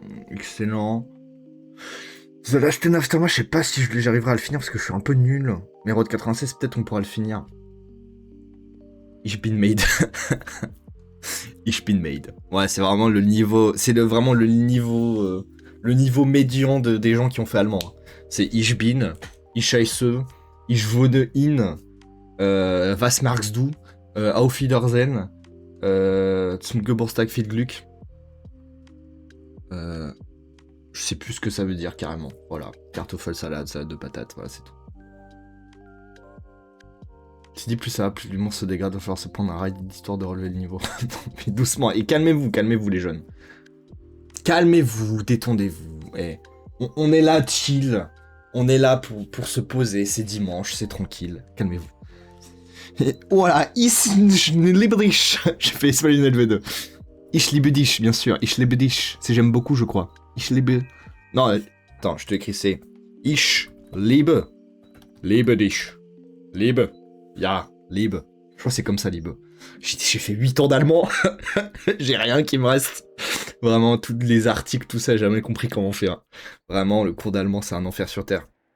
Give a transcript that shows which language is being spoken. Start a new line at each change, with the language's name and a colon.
French: Excellent. The Last of Us, moi je sais pas si j'arriverai à le finir parce que je suis un peu nul. Mais Road 96, peut-être on pourra le finir.
German: Ich bin made. Ich bin made.
French: Ouais, c'est vraiment le niveau. C'est vraiment le niveau. Le niveau médian des gens qui ont fait allemand.
German: C'est Ich bin, Ich heiße, Ich wohne in, Was magst du, Auf Wiedersehen, Zum Geburtstag viel Glück.
French: Je sais plus ce que ça veut dire carrément. Voilà, Kartoffel salade de patates, voilà, c'est tout. Tu dis plus ça va, plus l'humour se dégrade, il va falloir se prendre un ride d'histoire de relever le niveau. Non, mais doucement, et calmez-vous les jeunes. Calmez-vous, détendez-vous. Eh, on est là chill, on est là pour se poser, c'est dimanche, c'est tranquille, calmez-vous. Et voilà,
German: ich liebe dich.
French: J'ai fait espagnol LV2.
German: Ich liebe dich,
French: bien sûr,
German: ich liebe dich.
French: C'est j'aime beaucoup, je crois.
German: Ich liebe...
French: Non, attends, je te écris, c'est...
German: Ich liebe dich. Liebe. Ja, liebe.
French: Je crois que c'est comme ça, liebe. J'ai fait 8 ans d'allemand. J'ai rien qui me reste. Vraiment, tous les articles, tout ça, j'ai jamais compris comment faire. Vraiment, le cours d'allemand, c'est un enfer sur Terre.